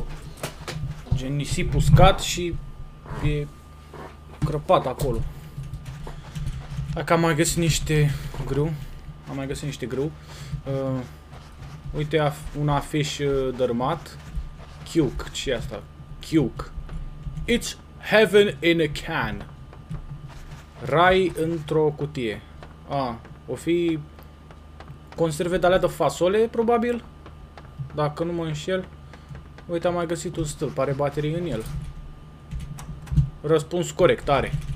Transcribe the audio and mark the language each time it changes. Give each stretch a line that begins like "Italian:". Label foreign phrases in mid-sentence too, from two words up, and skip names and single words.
Romanian: Gen nisip uscat și e crăpat acolo. Dacă am mai găsit niște grâu. Am mai găsit niște grâu. Uite un afiș dărmat. Cuke. Ce e asta? Cuke.
English: It's heaven in a can.
Romanian: Rai într-o cutie. O fi conserve de-alea de fasole, probabil. Dacă nu mă înșel. Uite, am mai găsit un stâlp. Are baterii în el. Răspuns corect, are.